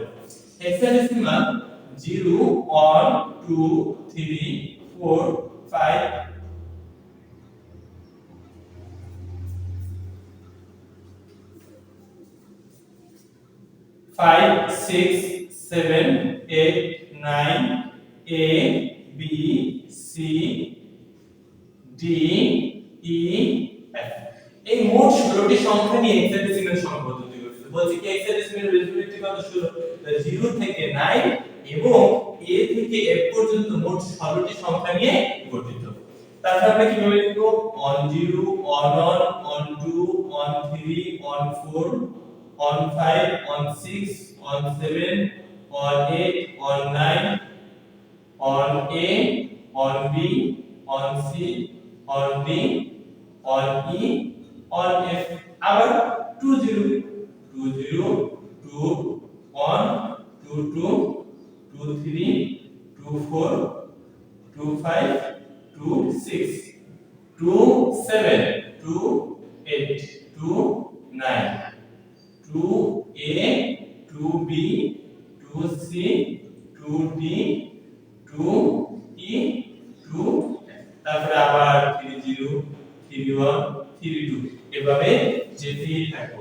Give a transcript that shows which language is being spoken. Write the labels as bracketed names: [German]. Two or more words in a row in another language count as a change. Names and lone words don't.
[Bangla] হেক্সাডেসিমাল 0 1 2 3 4 5 5 6 7 8 9 A B C D E F। এই মোট 16টি সংখ্যা নিয়ে হেক্সাডেসিমাল সংখ্যা পদ্ধতি গঠিত। বলছি কি হেক্সাডেসিমাল ভিত্তি কত? 16। 0 থেকে 9 এবং A থেকে F পর্যন্ত মোট 16টি সংখ্যা নিয়ে গঠিত। তারপর আমরা কিভাবে লিখব? on 0 on 1 on 2 on 3 on 4 on 5 on 6 on 7 on 8 on 9 on A on B on C on D on E on F। আবার 2 0 2 0 2 1 2 2 2 3 2 4 2 5 2 6 2 7 2 8 2 9 2 A 2 B 2 C 2 D 2 E 2 তারপরে আবার 3 0 3 1 3 2 এভাবে যেতেই থাকবো।